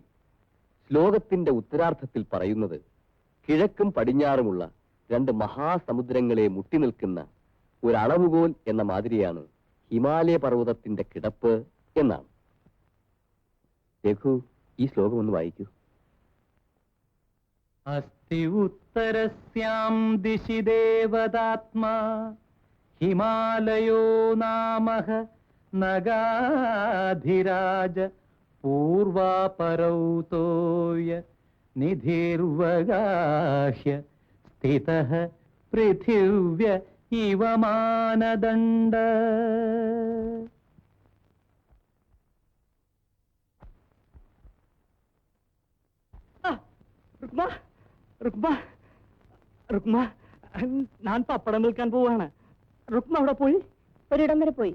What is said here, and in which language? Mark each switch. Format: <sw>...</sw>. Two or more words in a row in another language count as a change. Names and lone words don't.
<ml>ശ്ലോകത്തിന്റെ ഉത്തരാർത്ഥത്തിൽ പറയുന്നത് കിഴക്കും പടിഞ്ഞാറുമുള്ള രണ്ട് മഹാസമുദ്രങ്ങളെ മുട്ടി നിൽക്കുന്ന ഒരളവുകോൽ എന്ന മാതിരിയാണ് ഹിമാലയ പർവ്വതത്തിന്റെ കിടപ്പ് എന്നാണ്. രഘു, ഈ ശ്ലോകം ഒന്ന് വായിക്കൂ.</ml> <sa>उत्तरस्यां दिशि देवदात्मा हिमालयो नामः नगाधिराज पूर्वापरौतोय निधिर्वगाह्य स्थितः पृथिव्य इव मानदण्ड.</sa> <ml>രുക്മ രുക്മ രുക്മ ഞാൻ പപ്പടം വിൽക്കാൻ പോവാണ്. രുക്മ അവിടെ പോയി? ഒരിടം വരെ പോയി.</ml>